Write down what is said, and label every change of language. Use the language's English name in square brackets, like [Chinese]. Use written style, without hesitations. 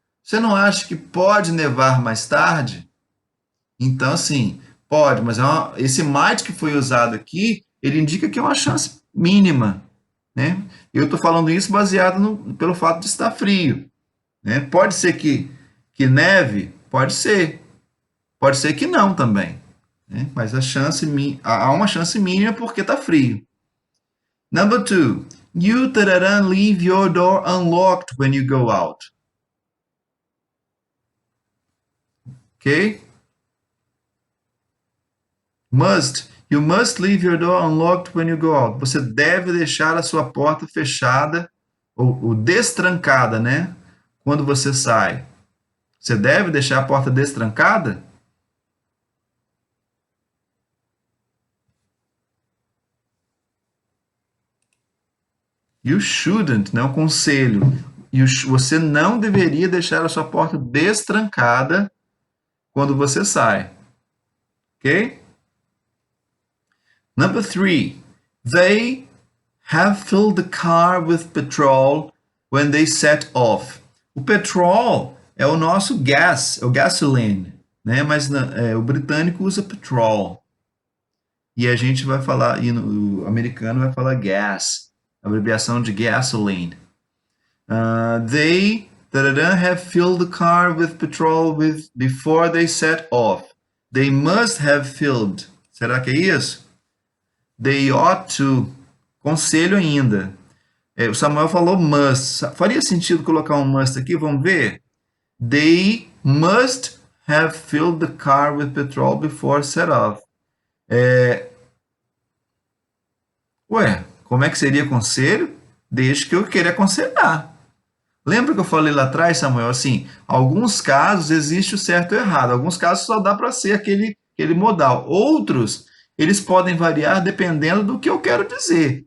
[Portuguese] Você não acha que pode nevar mais tarde? Então, assim, pode, mas esse might que foi usado aqui, ele indica que é uma chance mínima, né? Eu estou falando isso baseado pelo fato de estar frio, né? Pode ser que neve? Pode ser. Pode ser que não também, né? Mas há uma chance mínima porque está frio. [English] Number two, you leave your door unlocked when you go out. Ok? Must. You must leave your door unlocked when you go out. [Portuguese] Você deve deixar a sua porta fechada ou destrancada, né? Quando você sai. Você deve deixar a porta destrancada? [English] You shouldn't, [Portuguese] né? Um conselho. Você não deveria deixar a sua porta destrancada quando você sai. Ok? [English] Number three, they have filled the car with petrol when they set off. [Portuguese] O petrol é o nosso gas, é o gasoline, né? Mas o britânico usa petrol. E a gente vai falar, e o americano vai falar gas, abreviação de gasoline. [English] They have filled the car with petrol before they set off. They must have filled. [Portuguese] Será que é isso? [English] They ought to. [Portuguese] Conselho ainda. O Samuel falou must. Faria sentido colocar um must aqui? Vamos ver? [English] They must have filled the car with petrol before set off. [Portuguese] Ué, como é que seria conselho? Desde que eu queira aconselhar. Lembra que eu falei lá atrás, Samuel? Assim, alguns casos existe o certo e o errado. Alguns casos só dá para ser aquele modal. Outros, eles podem variar dependendo do que eu quero dizer.